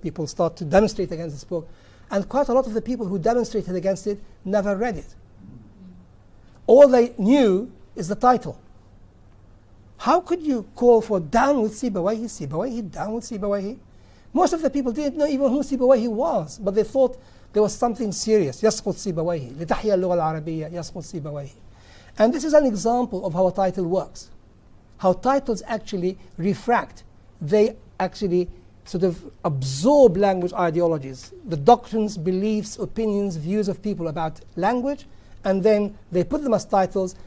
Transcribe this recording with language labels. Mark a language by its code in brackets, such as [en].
[en] People started to demonstrate against this book, and quite a lot of the people who demonstrated against it never read it. All they knew is the title. How could you call for down with Sibawayhi, Sibawayhi, down with Sibawayhi? Most of the people didn't know even who Sibawayhi was, but they thought there was something serious. [ar] يسقط سيبويه لتحيا اللغة العربية يسقط سيبويه. [en] And this is an example of how a title works. How titles actually refract. They actually sort of absorb language ideologies, the doctrines, beliefs, opinions, views of people about language, and then they put them as titles.